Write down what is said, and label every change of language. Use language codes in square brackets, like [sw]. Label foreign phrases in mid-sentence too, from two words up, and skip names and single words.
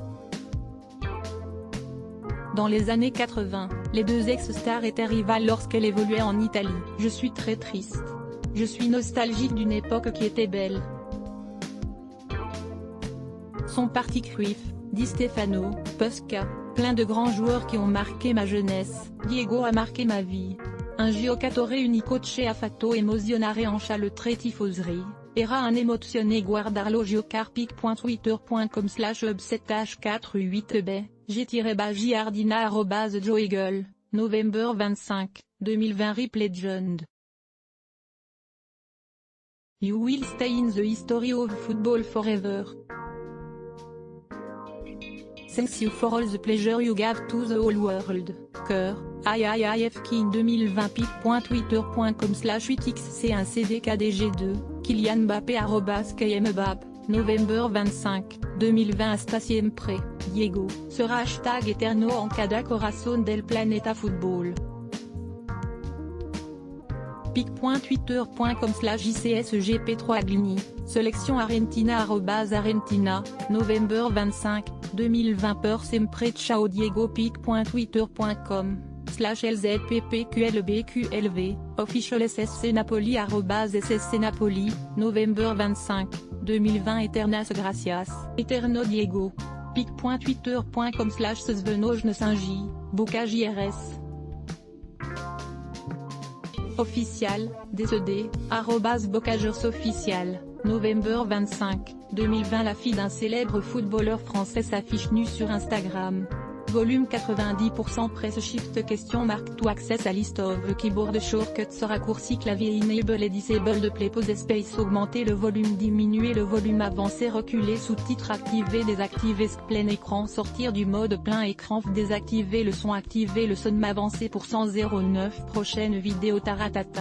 [fr] Dans les années 80, les deux ex-stars étaient rivales lorsqu'elles évoluaient en Italie. Je suis très triste. Je suis nostalgique d'une époque qui était belle. Sont partis Cruyff, Di Stefano, Puskas, plein de grands joueurs qui ont marqué ma jeunesse. Diego a marqué ma vie. [it] Un giocatore unico che ha fatto emozionare anche le tre tifoserie. Era un emozione guardarlo giocare. pic.twitter.com/upset-h48b, g-giardina @joeagle, novembre 25, 2020. [en] Rip Legend. You will stay in the history of football forever. Thanks you for all the pleasure you gave to the whole world. Cœur, IIIFK in 2020. [fr] pic.twitter.com/8xc1cdkdg2, Kylian Mbappé @kmbapp, novembre 25, 2020. [es] Hasta siempre, Diego, sera hashtag eterno en cada corazón del planeta football. [fr] pic.twitter.com/ICSGP3Agni, sélection Argentina @Argentina, novembre 25, 2020. [it] Per sempre ciao Diego. pic.twitter.com/LZPPQLBQLV, [fr] official SSC Napoli @SSC Napoli, novembre 25, 2020. [es] Eternas gracias, Eterno Diego. pic.twitter.com/Svenojnesinji, Boca JRS. [fr] Official, décédé, @Bocagers official, novembre 25, 2020. La fille d'un célèbre footballeur français s'affiche nue sur Instagram. [en] Volume 90% Press Shift Question Mark to access a list of keyboard shortcuts [fr] raccourci clavier enable et disable play pause space augmenter le volume diminuer le volume avancer reculer sous-titres activer désactiver plein écran sortir du mode plein écran désactiver le son avancer pour 109 prochaine vidéo taratata.